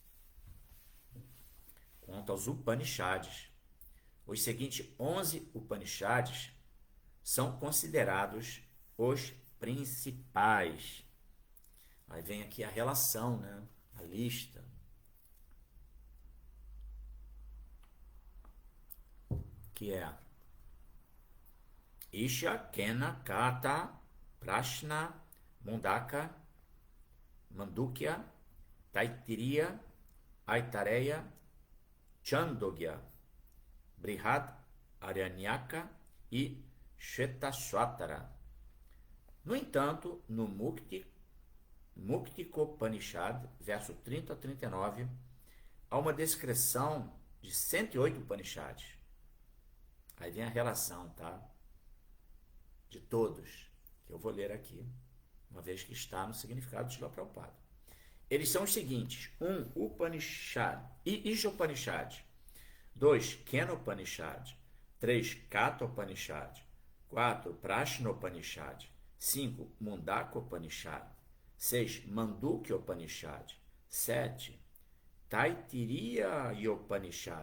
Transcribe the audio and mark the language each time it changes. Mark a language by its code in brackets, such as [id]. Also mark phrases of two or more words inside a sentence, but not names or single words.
[pt] Quanto aos Upanishads, os seguintes 11 Upanishads são considerados os principais. Aí vem aqui a relação, né? A lista. Que é Isha Kena Kata Prashna Mundaka, Mandukya, Taittiriya, Aitareya, Chandogya, Brihad, Aranyaka e Shvetashvatara. No entanto, no Muktikopanishad, verso 30 a 39, há uma descrição de 108 Upanishads. Aí vem a relação, tá? De todos, que eu vou ler aqui, uma vez que está no significado de Srila Prabhupada. Eles são os seguintes: 1. Upanishad, Ishopanishad. 2. Kenopanishad. 3. Kathopanishad. 4. Prashnopanishad. 5. Mundakopanishad. 6. Mandukyopanishad. 7. Taittiriya Upanishad.